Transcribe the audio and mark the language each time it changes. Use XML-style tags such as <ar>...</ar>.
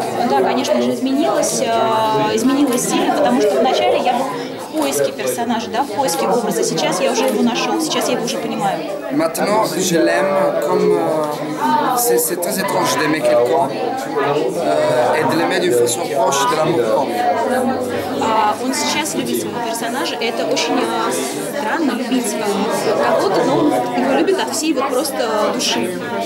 <ru>Да, конечно же, изменилось сильно, потому что вначале я был в поиске персонажа, да, в поиске образа. Сейчас я уже его нашел, сейчас я его уже понимаю.</ru> <fr>Maintenant, je l'aime comme... c'est très étrange d'aimer quelqu'un et de l'aimer d'une façon proche de l'amour propre.</fr> <ru>Он сейчас любит своего персонажа, и это очень странно, любить кого-то, но он его любит от всей вот просто души.</ru>